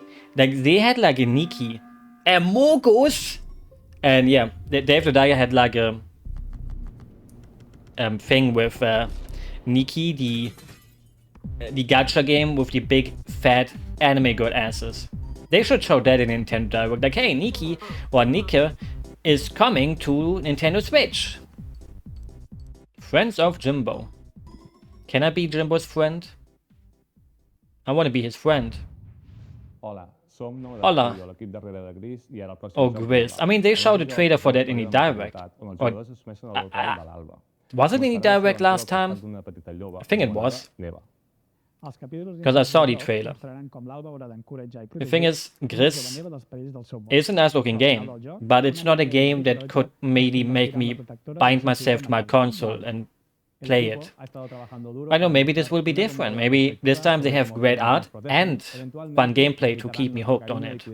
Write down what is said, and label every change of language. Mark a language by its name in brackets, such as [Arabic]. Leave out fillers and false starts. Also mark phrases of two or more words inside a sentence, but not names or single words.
[English] Like, they had like a Nikki, a Mogos, and yeah, Dave the Diver had like a thing with Nikki, the gacha game with the big fat anime girl asses. They should show that in Nintendo Direct. Like, hey, Nikki or Nika is coming to Nintendo Switch. Friends of Jimbo. Can I be Jimbo's friend? I want to be his friend. [Catalan] Hola, som Novedad Hola. Studio, l'equip darrere de Gris i ara el pròxim [English] Oh, [Catalan] joc [English] Gris. [Catalan] de [English] I mean, they showed a [Catalan] joc [English] trailer for [Catalan] de [English] that in the [Catalan] novetat, [English] Direct. [Catalan] on els [English] Or- [Catalan] jugadors es sumeixen a l'hotel de l'Alba. [English] Was it in the [Catalan] Estarà [English] Direct [Catalan] al [English] last [Catalan] costat [English] time? [Catalan] d'una petita lloba [English] I think it [Catalan] anomenada [English] was. [Catalan] Neva. [English] Because I saw the trailer. The thing is, Gris is a nice looking game, but it's not a game that could maybe make me bind myself to my console and play it. I know, maybe this will be different. Maybe this time they have great art and fun gameplay to keep me hooked on it.